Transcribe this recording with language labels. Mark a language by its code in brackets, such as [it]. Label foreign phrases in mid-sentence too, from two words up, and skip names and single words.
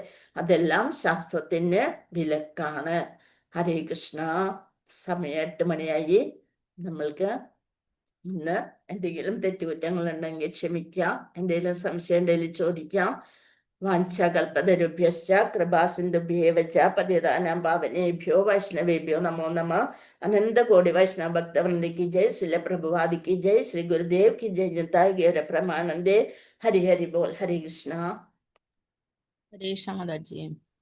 [ml] അതെല്ലാം ശാസ്ത്രത്തിന് വിലക്കാണ്. ഹരേ കൃഷ്ണ. സമയം 8 മണിയായി. നമ്മൾക്ക് ഇന്ന് എന്തെങ്കിലും തെറ്റുകുറ്റങ്ങൾ ഉണ്ടെങ്കിൽ ക്ഷമിക്കാം. എന്തെങ്കിലും സംശയം ഉണ്ടെങ്കിൽ ചോദിക്കാം. [sa] വാഞ്ചകൽപതരുഭ്യശ്ച കൃപാസിന്ധുഭ്യേവ ച പതിതാനാം പാവനേഭ്യോ വൈഷ്ണവേഭ്യോ നമോ നമഃ. [hi] अनन्तकोटि वैष्णव भक्तवृन्दि जय. श्रील प्रभुवादि की जय. श्री गुरुदेव की जय. जनता गौर प्रमानंदे. हरि हरि बोल. हरे कृष्णा. [ml] ഹരേ കൃഷ്ണ മാതാജി.